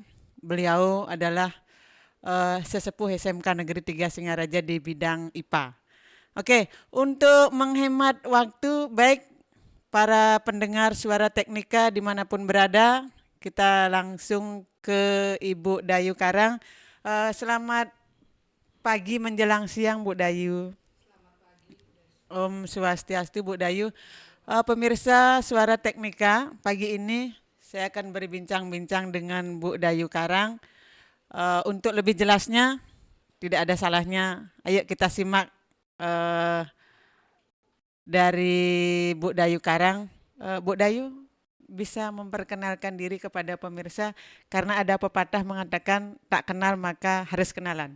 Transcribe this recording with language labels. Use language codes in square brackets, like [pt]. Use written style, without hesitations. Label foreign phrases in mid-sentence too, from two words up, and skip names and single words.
[id] Beliau adalah sesepuh SMK Negeri 3 Singaraja di bidang IPA. Oke, untuk menghemat waktu, baik para pendengar Suara Teknika dimanapun berada, kita langsung ke Ibu Dayu Karang. Selamat pagi menjelang siang Bu Dayu. Selamat pagi. [ban] Om Swastiastu [id] Bu Dayu. Pemirsa Suara Teknika, pagi ini saya akan berbincang-bincang dengan Bu Dayu Karang. Untuk lebih jelasnya, tidak ada salahnya, ayo kita simak dari Bu Dayu Karang. Bu Dayu bisa memperkenalkan diri kepada pemirsa, karena ada pepatah mengatakan tak kenal maka harus kenalan.